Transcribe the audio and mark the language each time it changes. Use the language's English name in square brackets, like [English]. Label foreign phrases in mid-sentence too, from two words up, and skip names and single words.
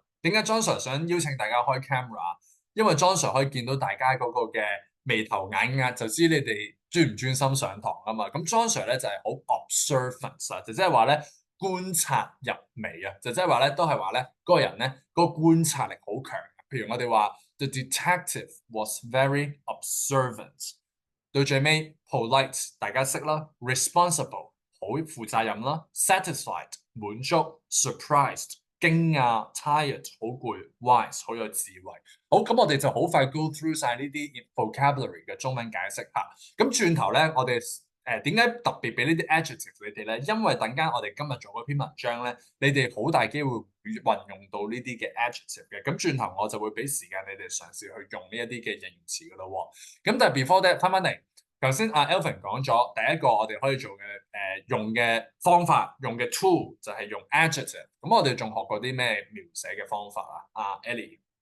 [Cantonese] 點解 John Sir 想邀請大家開 camera？因為 John Sir 可以見到大家嗰個嘅眉頭眼額，就知你哋專唔專心上堂啊嘛。咁 John Sir 咧就係好 observant 啦，就即係話咧觀察入微啊，就即係話咧都係話咧嗰個人咧嗰個觀察力好強。譬如我哋話 [English] The detective was very observant。 [Cantonese] 到最尾 polite 大家識啦 ，responsible 好負責任啦 ，satisfied 滿足 ，surprised 驚訝 ，tired 好攰 ，wise 好有智慧。好，咁我哋就好快 [English] go through [Cantonese] 晒呢啲 vocabulary 嘅中文解釋嚇。咁轉頭咧，我哋點解特別俾呢啲 adjective 你哋咧？因為等間我哋今日做嗰篇文章咧，你哋好大機會運用到呢啲嘅 adjective 嘅。咁轉頭我就會俾時間你哋嘗試去用呢一啲嘅形容詞噶咯喎。咁但係 [English] before that [Cantonese] 翻嚟，頭先阿 Alvin 講咗第一個我哋可以做嘅用嘅方法，用嘅 tool 就係用 adjective。咁我哋仲學過啲咩描寫嘅方法啊？阿 Ellie。